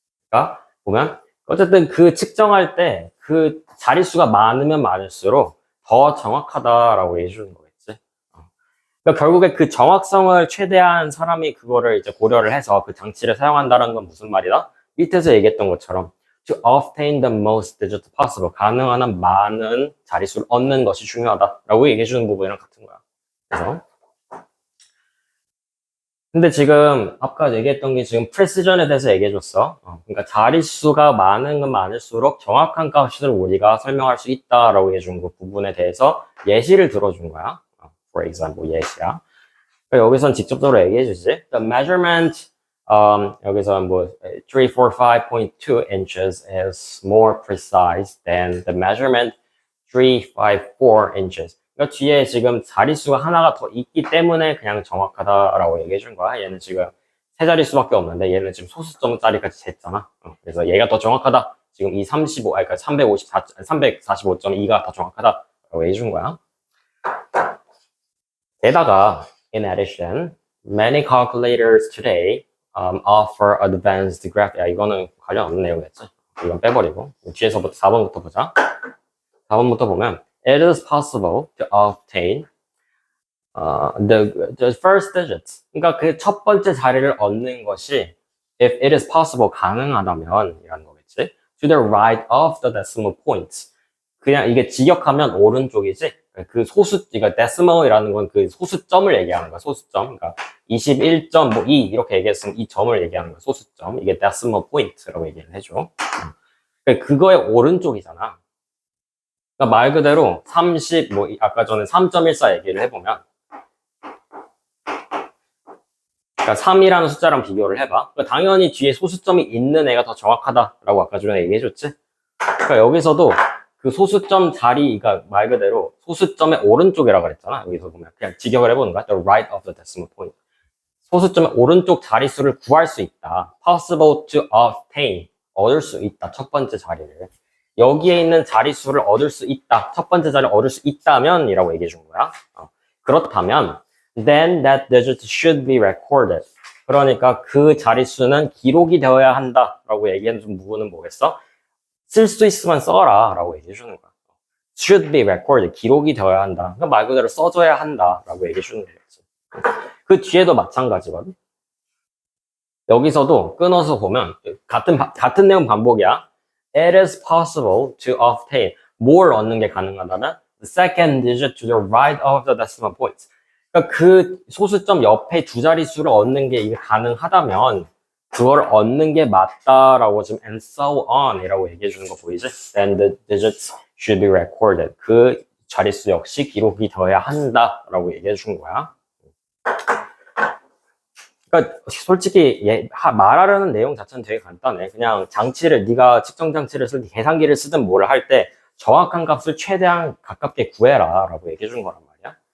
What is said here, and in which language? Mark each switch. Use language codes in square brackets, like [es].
[ko] 그러니까 보면 어쨌든 그 측정할 때 그 자릿수가 많으면 많을수록 더 정확하다라고 얘기해 주는 거겠지. 그러니까 결국에 그 정확성을 최대한 사람이 그거를 이제 고려를 해서 그 장치를 사용한다는 건 무슨 말이다? 밑에서 얘기했던 것처럼 [en] to obtain the most digits possible. [ko] 가능한 한 많은 자릿수를 얻는 것이 중요하다라고 얘기해 주는 부분이랑 같은 거야. 그래서 근데 지금 아까 얘기했던 게 지금 precision에 대해서 얘기해줬어. 그러니까 자릿수가 많은 건 많을수록 정확한 값을 우리가 설명할 수 있다라고 얘기해준 그 부분에 대해서 예시를 들어준 거야. [en] For example, 예시야. [ko] 그러니까 여기선 직접적으로 얘기해주지. [en] The measurement [ko] 여기서 뭐 [en] 345.2 inches is more precise than the measurement 354 inches. [ko] 그러니까 뒤에 지금 자릿수가 하나가 더 있기 때문에 그냥 정확하다라고 얘기해 준 거야. 얘는 지금 세 자릿수밖에 없는데 얘는 지금 소수점짜리까지 쟀잖아. 그래서 얘가 더 정확하다. 지금 이 35, 그러니까 345.2가 더 정확하다라고 얘기해 준 거야. [en] 게다가 in addition, many calculators today offer advanced graph. [ko] 야, 이거는 관련 없는 내용이었지. 이건 빼버리고 뒤에서부터 4번부터 보자. 4번부터 보면 [en] it is possible to obtain the first digits. [ko] 그러니까 그 첫 번째 자리를 얻는 것이 [en] if it is possible [ko] 가능하다면 이라는 거겠지. [en] To the right of the decimal points. [ko] 그냥 이게 직역하면 오른쪽이지. 그 소수, 그러니까 decimal이라는 건 그 소수점을 얘기하는 거야. 소수점. 그러니까 21.2 이렇게 얘기했으면 이 점을 얘기하는 거야. 소수점. 이게 decimal point라고 얘기를 해줘. 그러니까 그거의 오른쪽이잖아. 그러니까 말 그대로 30, 뭐 아까 전에 3.14 얘기를 해보면, 그러니까 3이라는 숫자랑 비교를 해봐. 그러니까 당연히 뒤에 소수점이 있는 애가 더 정확하다라고 아까 전에 얘기해줬지. 그러니까 여기서도 그 소수점 자리, 그러니까 말 그대로 소수점의 오른쪽이라고 그랬잖아. 여기서 보면 그냥 직역을 해보는 거야. [en] The right of the decimal point. [ko] 소수점의 오른쪽 자릿수를 구할 수 있다. [en] Possible to obtain. [ko] 얻을 수 있다. 첫 번째 자리를. 여기에 있는 자릿수를 얻을 수 있다. 첫 번째 자리를 얻을 수 있다면 이라고 얘기해 준 거야. [en] 그렇다면 then that digit should be recorded. [ko] 그러니까 그 자릿수는 기록이 되어야 한다라고 얘기해 준 부분은 뭐겠어? 쓸 수 있으면 써라 라고 얘기해 주는 거야. [en] should be recorded. [ko] 기록이 되어야 한다. 그러니까 말 그대로 써줘야 한다 라고 얘기해 주는 거겠지. 그 뒤에도 마찬가지거든. 여기서도 끊어서 보면 같은 내용 반복이야. [en] It is possible to obtain. [ko] 뭘 얻는 게 가능하다면 [en] the second digit to the right of the decimal point. [ko] 그러니까 그 소수점 옆에 두 자릿수를 얻는 게 이게 가능하다면 그걸 얻는 게 맞다라고 지금 [en] and so on [ko] 이라고 얘기해 주는 거 보이지? [en] Then the digits should be recorded. [ko] 그 자릿수 역시 기록이 되어야 한다라고 얘기해 준 거야. 그러니까 솔직히 말하려는 내용 자체는 되게 간단해. 그냥 장치를 네가 측정 장치를 쓸 때 계산기를 쓰든 뭐를 할 때 정확한 값을 최대한 가깝게 구해라라고 얘기해 준 거란 말이야.